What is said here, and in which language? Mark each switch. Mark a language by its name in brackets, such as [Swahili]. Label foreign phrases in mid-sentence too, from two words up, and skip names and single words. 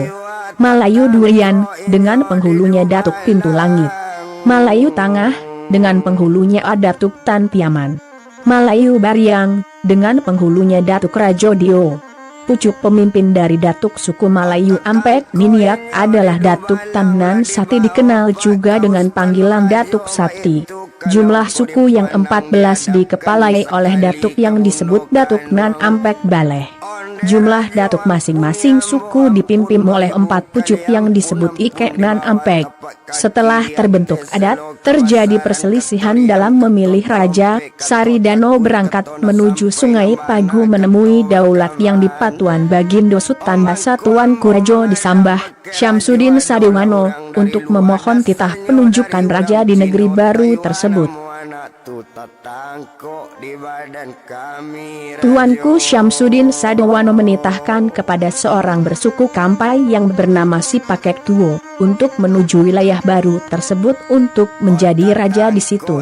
[Indonesian] Malayu Durian dengan penghulunya Datuk Pintu Langit. Malayu Tangah dengan penghulunya Datuk Tan Piaman. Malayu Bariang dengan penghulunya Datuk Rajo Dio. Pucuk pemimpin dari Datuk suku Malayu Ampek Niniak adalah Datuk Tan Nan Sati, dikenal juga dengan panggilan Datuk Sati. Jumlah suku yang 14 dikepalai oleh datuk yang disebut Datuk Nan Ampek Baleh. Jumlah datuk masing-masing suku dipimpin oleh 4 pucuk yang disebut Ikek Nan Ampek. Setelah terbentuk adat, terjadi perselisihan dalam memilih raja. Sari Dano berangkat menuju Sungai Pagu menemui daulat yang di Patuan Bagindo Sultan Basatuan Kurajo di Sambah, Syamsuddin Sadewano, untuk memohon titah penunjukan raja di negeri baru tersebut. Tuanku Syamsuddin Sadewano menitahkan kepada seorang bersuku Kampai yang bernama Si Pakek Tuo untuk menuju wilayah baru tersebut untuk menjadi raja di situ.